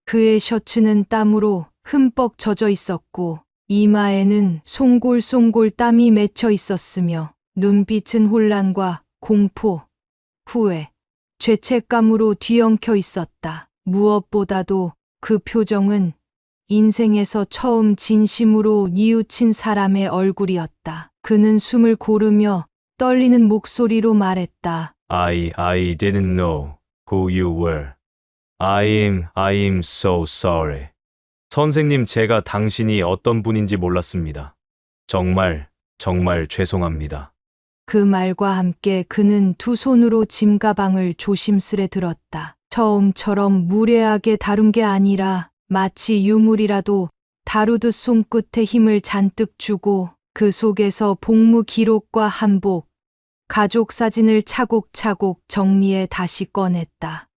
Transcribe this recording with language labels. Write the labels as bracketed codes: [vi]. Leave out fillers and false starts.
[ko] 그의 셔츠는 땀으로 흠뻑 젖어 있었고 이마에는 송골송골 땀이 맺혀 있었으며 눈빛은 혼란과 공포, 후회, 죄책감으로 뒤엉켜 있었다. 무엇보다도 그 표정은 인생에서 처음 진심으로 뉘우친 사람의 얼굴이었다. 그는 숨을 고르며 떨리는 목소리로 말했다. [en] I didn't know who you were. I am so sorry. [ko] 선생님, 제가 당신이 어떤 분인지 몰랐습니다. 정말 죄송합니다. 그 말과 함께 그는 두 손으로 짐가방을 조심스레 들었다. 처음처럼 무례하게 다룬 게 아니라 마치 유물이라도 다루듯 손끝에 힘을 잔뜩 주고 그 속에서 복무 기록과 한복, 가족 사진을 차곡차곡 정리해 다시 꺼냈다.